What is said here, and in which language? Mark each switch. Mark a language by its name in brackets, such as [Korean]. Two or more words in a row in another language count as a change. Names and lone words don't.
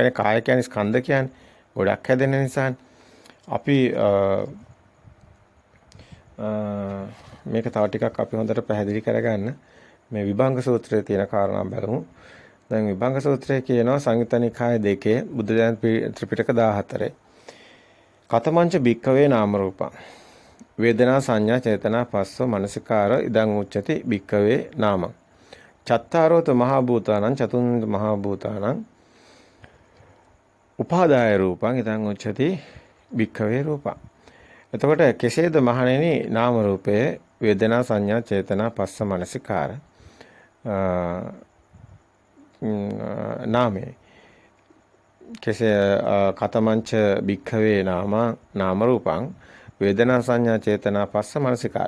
[Sinhala] ඒකනේ කාය කියන්නේ ස්කන්ධ කියන්නේ ගොඩක් හැදෙන නිසා අපි මේක තව ටිකක් අපි හොඳට පැහැදිලි කරගන්න මේ විභංග සූත්‍රයේ තියෙන කාරණා බලමු. දැන් විභංග සූත්‍රයේ කියනවා සංයුත්ත නිකාය 2 බුද්ධ ධර්ම ත්‍රිපිටක 14 [Pali] කතමංච භික්ඛවේ නාම රූපං වේදනා සංඥා චේතනා පස්සෝ මනසිකාර ඉදං උච්චති භික්ඛවේ නාමං චත්තාරෝත මහා භූතානං චතුන් මහා භූතානං උපාදාය රූපං ඉදං උච්චති භික්ඛවේ රූපං. [Sinhala] එතකොට කෙසේද මහණෙනි නාම රූපයේ වේදනා සංඥා චේතනා පස්ස මනසිකාර නාමේ කෙසේ [Pali] කතමංච භික්ඛවේ නාම රූපං වේදනා සංඥා චේතනා පස්ස මනසිකාර.